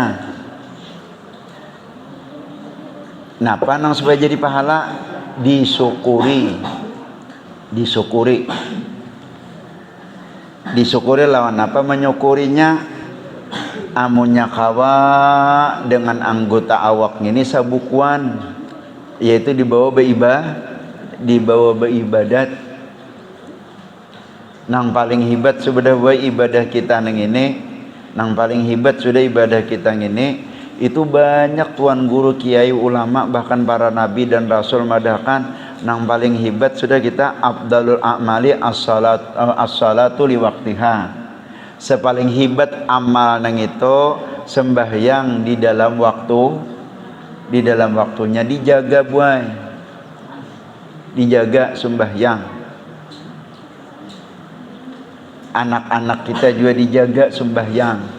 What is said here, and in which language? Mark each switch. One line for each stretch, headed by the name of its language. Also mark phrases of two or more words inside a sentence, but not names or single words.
Banjar: napa nang supaya jadi pahala disyukuri lawan apa menyukurinya amunnya kawa dengan anggota awak ini sabukuan yaitu dibawa beribadat nang paling hebat sudah ibadah kita nang ini nang paling hebat sudah ibadah kita ini itu banyak tuan guru kiai ulama bahkan para nabi dan rasul madahkan Nang paling hebat sudah kita
Arabic: أفضل الأعمال الصلاة لوقتها.
Banjar: Sepaling hebat amal nang itu sembahyang di dalam waktunya, dijaga buai. Dijaga sembahyang. Anak-anak kita juga dijaga sembahyang.